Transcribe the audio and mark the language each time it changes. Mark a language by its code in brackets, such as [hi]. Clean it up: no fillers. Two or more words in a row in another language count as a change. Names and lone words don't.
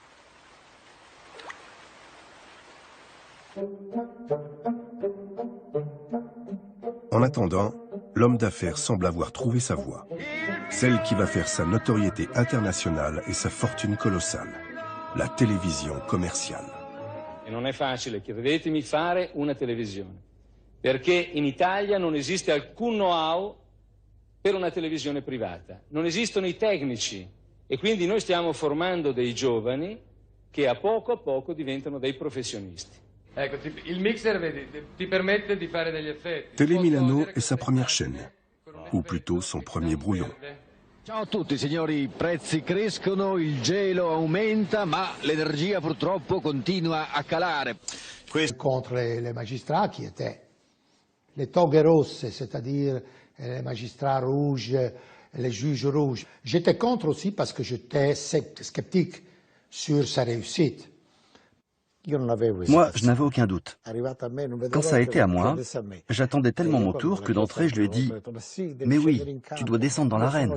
[fr] En attendant, l'homme d'affaires semble avoir trouvé sa voie, celle qui va faire sa notoriété internationale et sa fortune colossale, la télévision commerciale. [it] E non è facile, credetemi, fare una televisione. Perché in Italia non esiste alcun know-how per una televisione privata. Non esistono i tecnici e quindi noi stiamo formando dei giovani che a poco diventano dei professionisti. Ecco, il mixer, vedi, ti permette di fare degli effetti. [fr] Télé Milano est sa première chaîne, ou plutôt son premier brouillon. [it] Ciao a tutti signori, i prezzi crescono, il gelo aumenta, ma l'energia purtroppo continua a calare. [fr] Contre les magistrats qui étaient les [it] togues rosses, [fr] c'est-à-dire les magistrats rouges, les juges rouges. J'étais contre aussi parce que j'étais sceptique sur sa réussite. Moi, je n'avais aucun doute. Quand ça a été à moi, j'attendais tellement mon tour que d'entrée, je lui ai dit « Mais oui, tu dois descendre dans l'arène.